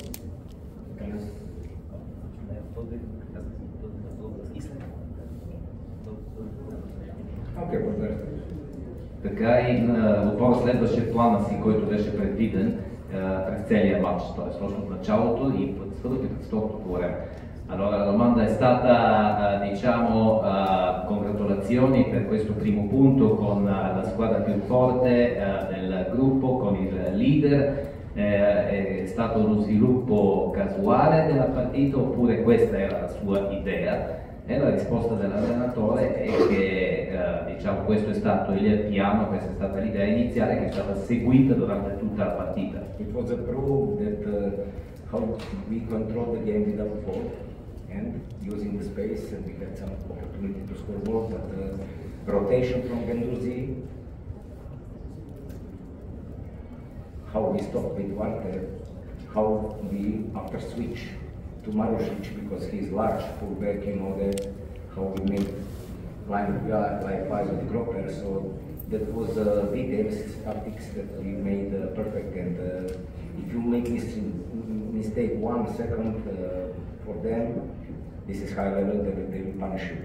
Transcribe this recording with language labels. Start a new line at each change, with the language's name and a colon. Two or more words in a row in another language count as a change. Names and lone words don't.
Bulgarian: Така и отбора следваше плана си, който беше предвиден през целия матч, т.е. точно в началото и през второто по време.
Italian: Allora la domanda è stata, diciamo, congratulazioni per questo primo punto con la squadra più forte del gruppo, con il leader. È stato uno sviluppo casuale della partita oppure questa era la sua idea? E la risposta dell'allenatore è che diciamo, questo è stato il piano, questa è stata l'idea iniziale che è stata seguita durante tutta la partita.
English: It was a proof that how we control the game without ball and using the space, and we had some opportunity to score more, but rotation from Gendouzi, how we stop with Walter, how we after switch to Marušić because he's large fullback, you know that how we make line like five with Groper, so that was details, tactics that we made perfect, and if you make mistake 1 second for them, this is high level that they will punish you.